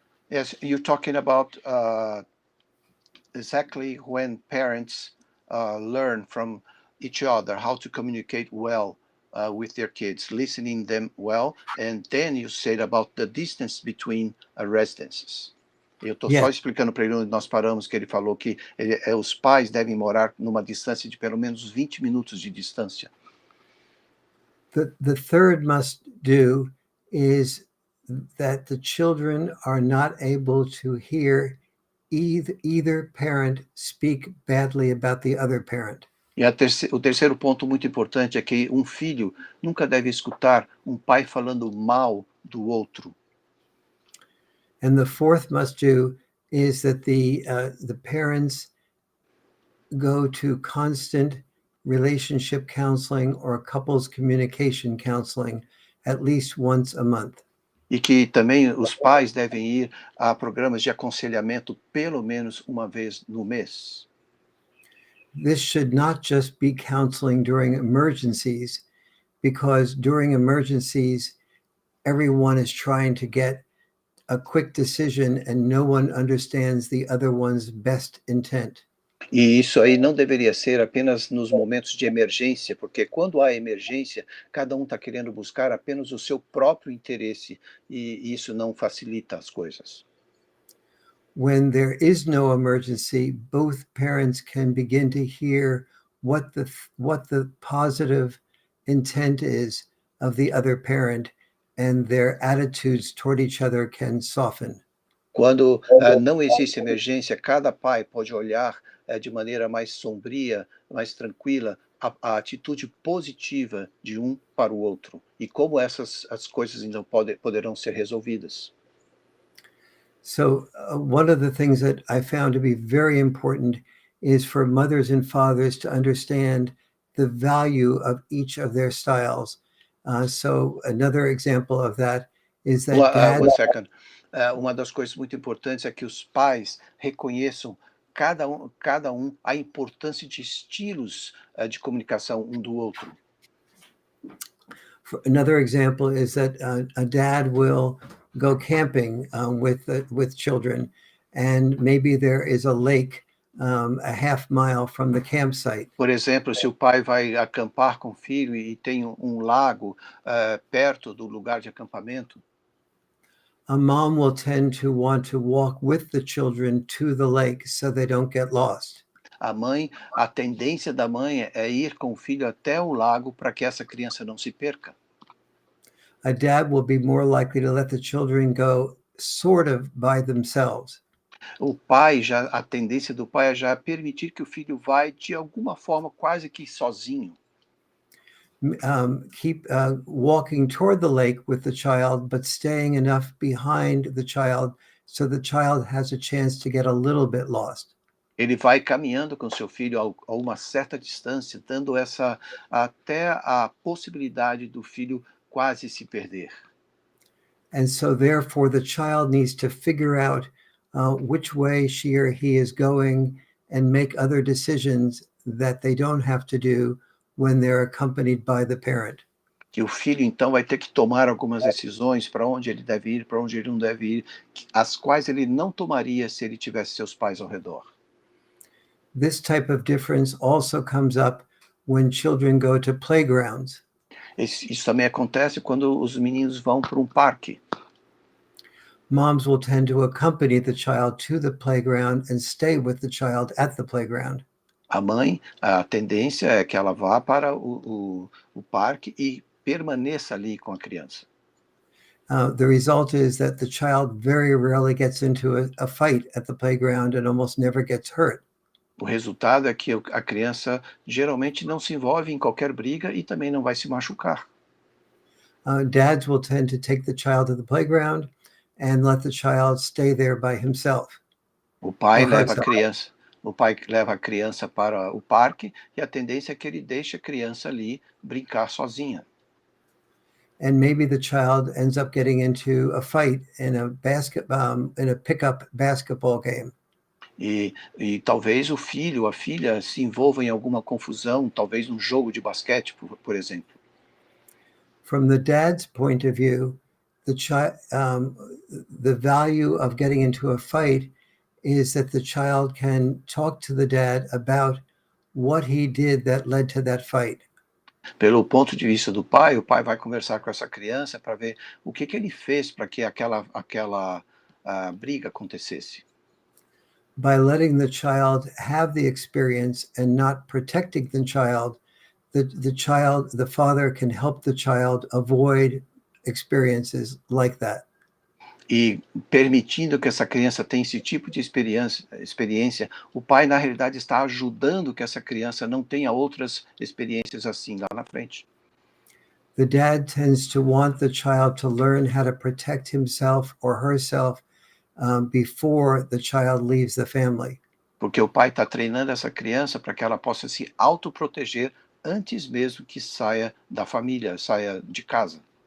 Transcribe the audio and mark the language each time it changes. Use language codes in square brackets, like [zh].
[en] Yes, you're talking about exactly when parents learn from each other how to communicate well with their kids, listening them well, and then you said about the distance between residences. [pt] Eu estou só explicando para ele onde nós paramos, que ele falou que os pais devem morar numa distância de pelo menos 20 minutos de distância. [en] The third must do is that the children are not able to hear either parent speak badly about the other parent. [pt] E o terceiro ponto muito importante é que um filho nunca deve escutar um pai falando mal do outro. [en] And the fourth must do is that the parents go to constant relationship counseling or couples communication counseling at least once a month. [pt] E que também os pais devem ir a programas de aconselhamento pelo menos uma vez no mês. [en] This should not just be counseling during emergencies, because during emergencies, everyone is trying to get a quick decision and no one understands the other one's best intent. [pt] E isso aí não deveria ser apenas nos momentos de emergência, porque quando há emergência, cada um está querendo buscar apenas o seu próprio interesse, e isso não facilita as coisas. [en] When there is no emergency, both parents can begin to hear what the positive intent is of the other parent, and their attitudes toward each other can soften. [pt] Quando não existe emergência, cada pai pode olhar de maneira mais sombria, mais tranquila, a atitude positiva de um para o outro, e como as coisas então poderão ser resolvidas. [en] So one of the things that I found to be very important is for mothers and fathers to understand the value of each of their styles. So another example of that is that One second. [pt] Uma das coisas muito importantes é que os pais reconheçam cada um a importância de estilos de comunicação um do outro. [en] Another example is that a dad will go camping with children, and maybe there is a lake a half mile from the campsite. [pt] Por exemplo, se o pai vai acampar com o filho e tem lago perto do lugar de acampamento, [en] a mom will tend to want to walk with the children to the lake so they don't get lost. [pt] A tendência da mãe é ir com o filho até o lago para que essa criança não se perca. [en] A dad will be more likely to let the children go sort of by themselves. [pt] A tendência do pai é já permitir que o filho vá de alguma forma quase que sozinho. [en] Keep walking toward the lake with the child, but staying enough behind the child so the child has a chance to get a little bit lost. [pt] Ele vai caminhando com seu filho a uma certa distância, dando até a possibilidade do filho quase se perder. [en] And so therefore the child needs to figure out which way she or he is going and make other decisions that they don't have to do when they're accompanied by the parent. [pt] Que o filho então vai ter que tomar algumas decisões para onde ele deve ir, para onde ele não deve ir, as quais ele não tomaria se ele tivesse seus pais ao redor. [en] This type of difference also comes up when children go to playgrounds. [pt] Isso também acontece quando os meninos vão para parque. [en] Moms will tend to accompany the child to the playground and stay with the child at the playground. [pt] A tendência é que ela vá para o parque e permaneça ali com a criança. [en] The result is that the child very rarely gets into a fight at the playground and almost never gets hurt. [pt] O resultado é que a criança geralmente não se envolve em qualquer briga e também não vai se machucar. [en] Dads will tend to take the child to the playground and let the child stay there by himself. [pt] O pai leva a criança para o parque e a tendência é que ele deixe a criança ali brincar sozinha. [en] And maybe the child ends up getting into a fight in a pickup basketball game. [pt] E talvez o filho, a filha se envolva em alguma confusão, talvez num jogo de basquete, por exemplo. [en] From the dad's point of view, the value of getting into a fight is that the child can talk to the dad about what he did that led to that fight. [pt] Pelo ponto de vista do pai, o pai vai conversar com essa criança para ver o que ele fez para que aquela briga acontecesse. [en] By letting the child have the experience and not protecting the child, the father can help the child avoid experiences like that. [pt] E permitindo que essa criança tenha esse tipo de experiência, o pai, na realidade, está ajudando que essa criança não tenha outras experiências assim lá na frente. [en] The dad tends to want the child to learn how to protect himself or herself before the child leaves the family. [pt] Porque o pai está treinando essa criança para que ela possa se autoproteger antes mesmo que saia da família, saia de casa.